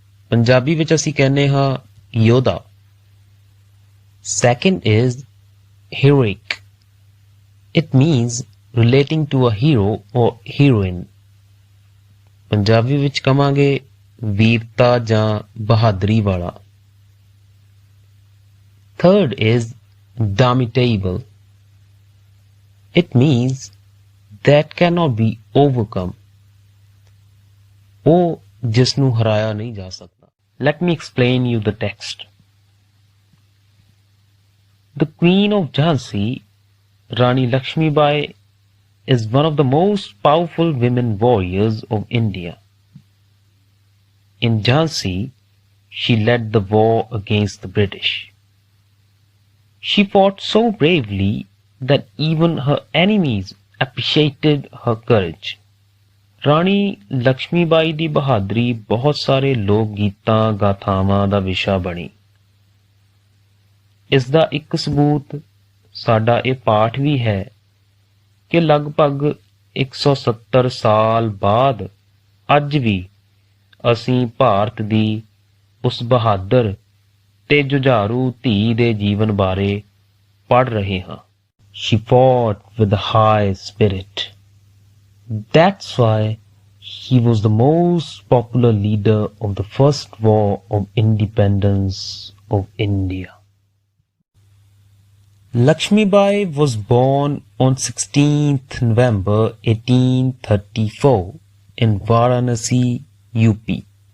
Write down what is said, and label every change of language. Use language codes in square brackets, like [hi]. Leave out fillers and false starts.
[pa] Punjabi ਵਿੱਚ ਅਸੀਂ ਕਹਿੰਦੇ ਹਾਂ ਯੋਧਾ. [en] Second is heroic. It means relating to a hero or heroine. [pa] Punjabi ਵਿੱਚ ਕਵਾਂਗੇ ਵੀਰਤਾ ਜਾਂ ਬਹਾਦਰੀ ਵਾਲਾ. [en] Third is domitable. It means that cannot be overcome. [pa] ਉਹ ਜਿਸ ਨੂੰ ਹਰਾਇਆ ਨਹੀਂ ਜਾ ਸਕਦਾ. [en] Let me explain you the text. The Queen of Jhansi, Rani Lakshmi Bai, is one of the most powerful women warriors of India. In Jhansi, she led the war against the British. She fought so bravely that even her enemies appreciated her courage. [pa] ਰਾਣੀ ਲక్ష్ਮੀ ਬਾਈ ਦੀ ਬਹਾਦਰੀ ਬਹੁਤ ਸਾਰੇ ਲੋਕ ਗੀਤਾਂ ਗਾਥਾਵਾਂ ਦਾ ਵਿਸ਼ਾ ਬਣੀ. ਇਸ ਦਾ ਇੱਕ ਸਬੂਤ ਸਾਡਾ ਇਹ ਪਾਠ ਵੀ ਹੈ ਕਿ ਲਗਭਗ 170 ਸਾਲ ਬਾਅਦ ਅੱਜ ਵੀ ਅਸੀਂ ਭਾਰਤ ਦੀ ਉਸ ਬਹਾਦਰ ਤੇ ਜੁਝਾਰੂ ਧੀ ਦੇ ਜੀਵਨ ਬਾਰੇ ਪੜ੍ਹ ਰਹੇ ਹਾਂ. [en] She fought with a high spirit. That's why she was the most popular leader of the First War of Independence of India. Lakshmi Bai was born on 16th November 1834 in Varanasi, UP.